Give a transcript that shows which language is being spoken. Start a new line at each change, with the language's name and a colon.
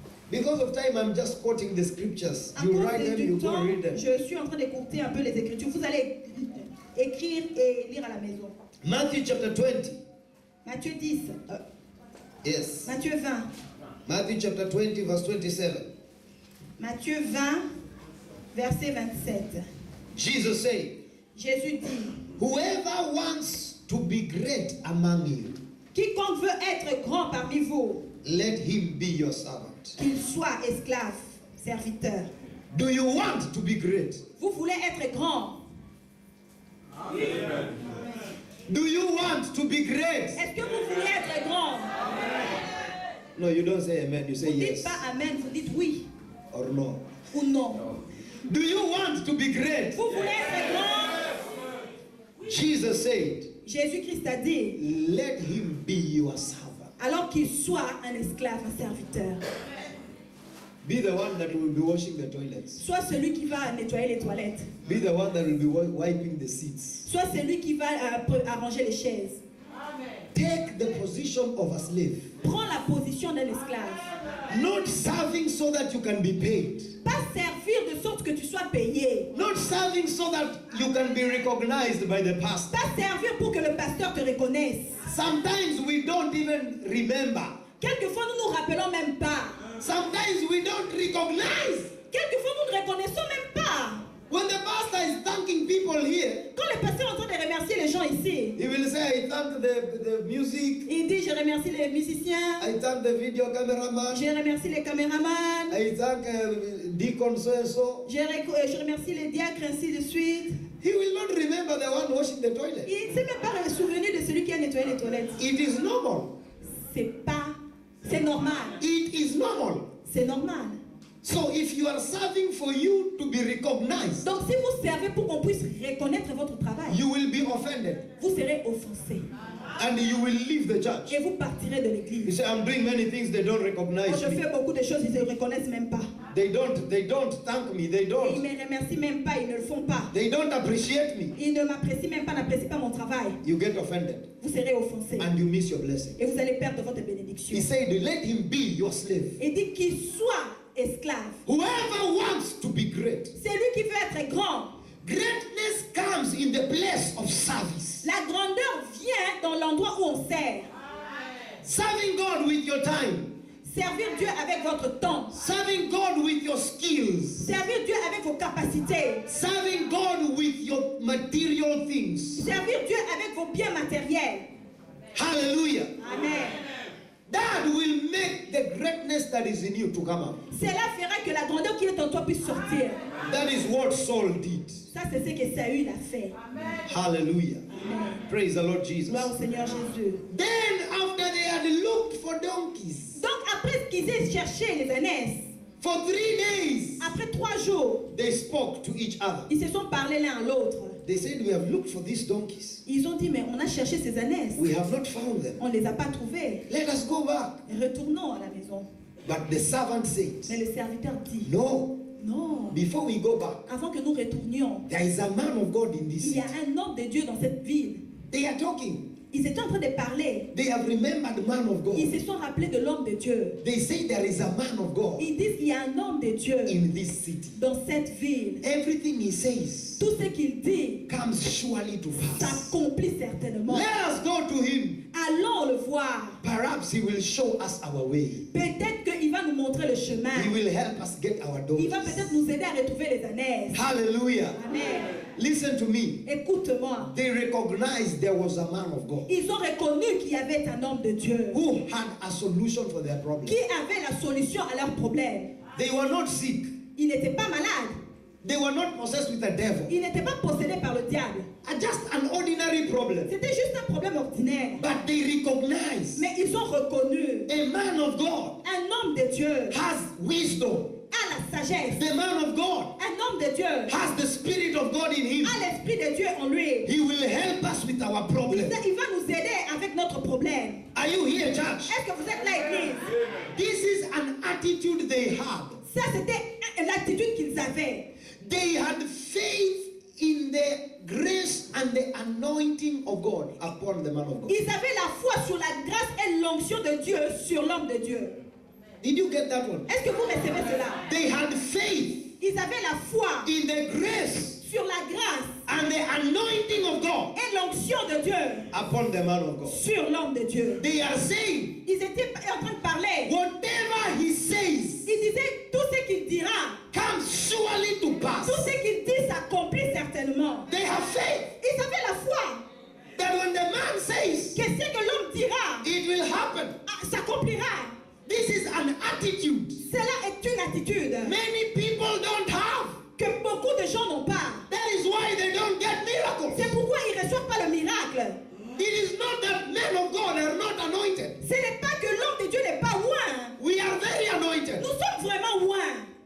English: Because of time, I'm just quoting the scriptures.
French: À
English: You cause write them,
French: du
English: you go
French: temps,
English: read them.
French: je suis en train d'écouter un peu les Écritures. Vous allez écrire et lire à la maison.
English: Matthew chapter 20.
French: Matthieu 10,
English: Yes.
French: Matthieu 20,
English: Matthew chapter 20, verse 27.
French: Matthieu 20, verset 27.
English: Jesus said,
French: Jésus dit,
English: whoever wants to be great among you,
French: quiconque veut être grand parmi vous,
English: let him be your servant.
French: qu'il soit esclave, serviteur.
English: Do you want to be great?
French: Vous voulez être grand?
English: Do you want to be great?
French: Est-ce que vous voulez être grand?
English: No, you don't say amen, you say
French: Vous dites
English: yes
French: pas amen, vous dites oui
English: or no.
French: ou non.
English: Do you want to be great?
French: Vous voulez être grand?
English: Jesus said,
French: Jésus-Christ a dit,
English: let him be your servant.
French: alors qu'il soit un esclave, un serviteur.
English: Be the one that will be washing the toilets.
French: Soit celui qui va nettoyer les toilettes.
English: Be the one that will be wiping the seats.
French: Soit celui qui va arranger les chaises.
English: Take the position of a slave.
French: Prends la position d'un esclave.
English: Not serving so that you can be paid.
French: Pas servir de sorte que tu sois payé.
English: Not serving so that you can be recognized by the pastor.
French: Pas servir pour que le pasteur te reconnaisse.
English: Sometimes we don't even remember.
French: Quelquefois, nous ne nous rappelons même pas.
English: Sometimes we don't recognize.
French: Quelquefois, nous ne reconnaissons même pas.
English: When the pastor is thanking people here,
French: Quand le pasteur est en train de remercier les gens ici,
English: he will say, I thank the music,
French: il dit, je remercie les musiciens,
English: I thank the video cameraman,
French: je remercie les caméramans,
English: I thank deacon so and so.
French: je remercie les diacres, ainsi de suite.
English: He will not remember the one washing the toilet.
French: Il ne s'est même pas souvenu de celui qui a nettoyé les toilettes.
English: It is normal.
French: C'est normal.
English: It is normal.
French: C'est normal.
English: So if you are serving for you to be recognized,
French: Donc si vous servez pour qu'on puisse reconnaître votre travail,
English: you will be offended
French: vous serez offensé
English: and you will leave the church.
French: et vous partirez de
English: You
French: l'église.
English: say, I'm doing many things, they don't
French: Quand
English: recognize
French: je
English: me.
French: fais beaucoup de choses, ils ne reconnaissent même pas.
English: They don't thank me. They
French: Et ils
English: don't.
French: ne me remercient même pas, ils ne le font pas.
English: They don't appreciate me.
French: Ils ne m'apprécient même pas, n'apprécient pas mon travail.
English: You get offended
French: Vous serez offensé
English: and you miss your blessing.
French: et vous allez perdre votre bénédiction.
English: He said, let him be your slave.
French: Il dit qu'il soit esclave.
English: Whoever wants to be great.
French: C'est lui qui veut être grand.
English: Greatness comes in the place of service.
French: La grandeur vient dans l'endroit où on sert.
English: Serving God with your time.
French: Servir Dieu avec votre temps.
English: Serving God with your skills.
French: Servir Dieu avec vos capacités.
English: Serving God with your material things.
French: Servir Dieu avec vos biens matériels.
English: Hallelujah. Amen. That will make the greatness that is in you to come out.
French: Cela fera que la grandeur qui est en toi puisse sortir.
English: That is what Saul did.
French: Ça, c'est ce que Saül a fait.
English: Hallelujah. Amen. Praise the Lord Jesus.
French: Gloire au Seigneur Jésus.
English: Then after they had looked for donkeys
French: Donc, après qu'ils aient cherché les ânesses,
English: for 3 days,
French: après 3 jours,
English: they spoke to each other.
French: ils se sont parlé l'un à l'autre.
English: They said, we have looked for these donkeys.
French: Ils ont dit, mais on a cherché ces ânesses.
English: We have not found them.
French: On ne les a pas trouvées.
English: Let us go back.
French: Retournons à la maison.
English: But the servant said,
French: Mais le serviteur dit,
English: no,
French: non,
English: before we go back,
French: avant que nous retournions,
English: there is a man of God in this
French: il y a
English: city.
French: un homme de Dieu dans cette ville.
English: They are talking.
French: Ils étaient en train de parler.
English: They have remembered the man of
French: Ils
English: God.
French: se sont rappelés de l'homme de Dieu.
English: They say there is a man of God
French: Ils disent, il y a un homme de Dieu
English: in this city.
French: dans cette ville.
English: Everything he says
French: Tout ce qu'il dit
English: comes surely to pass.
French: s'accomplit certainement.
English: Let us go to him.
French: Allons le voir.
English: Perhaps he will show us our way.
French: Peut-être qu'il va nous montrer le chemin.
English: He will help us get our
French: Il va
English: donkeys.
French: peut-être nous aider à retrouver les ânesses.
English: Hallelujah. Amen. Listen to me.
French: Écoute-moi.
English: They recognized there was a man of God
French: Ils ont reconnu qu'il y avait un homme de Dieu
English: who had a solution for their problem.
French: qui avait la solution à leurs problèmes.
English: They were not sick.
French: Ils n'étaient pas malades.
English: They were not possessed with a devil.
French: Ils n'étaient pas possédés par le diable.
English: Just an ordinary problem.
French: C'était juste un problème ordinaire.
English: But they recognized
French: Mais ils ont reconnu
English: a man of God
French: un homme de Dieu
English: has wisdom.
French: a la sagesse.
English: The man of God
French: Un homme de Dieu a
English: has the Spirit of God in him.
French: l'Esprit de Dieu en lui.
English: He will help us with our problem.
French: Il va nous aider avec notre problème.
English: Are you here, church?
French: Est-ce que vous êtes là, église?
English: This is an attitude they had.
French: Ça, c'était l'attitude qu'ils avaient.
English: They had faith in the grace and the anointing of God upon the man of God.
French: Ils avaient la foi sur la grâce et l'onction de Dieu sur l'homme de Dieu.
English: Did you get that one?
French: Est-ce que vous recevez cela?
English: They had faith
French: Ils avaient la foi
English: in the grace
French: sur la grâce
English: and the anointing of God
French: et l'onction de Dieu
English: upon the man of God.
French: sur l'homme de Dieu.
English: They are saying,
French: Ils étaient en train de parler.
English: whatever he says
French: Ils disaient tout ce qu'il dira,
English: comes surely to pass.
French: tout ce qu'il dit s'accomplit certainement.
English: They have faith
French: Ils avaient la foi
English: that when the man says,
French: que ce que l'homme dira
English: it will happen.
French: s'accomplira.
English: This is an attitude
French: Cela est une attitude
English: many people don't have.
French: que beaucoup de gens n'ont pas.
English: That is why they don't get miracles.
French: C'est pourquoi ils ne reçoivent pas le miracle.
English: It is not that men of God are not anointed.
French: Ce n'est pas que l'homme de Dieu n'est pas loin.
English: We are very anointed.
French: Nous sommes vraiment loin.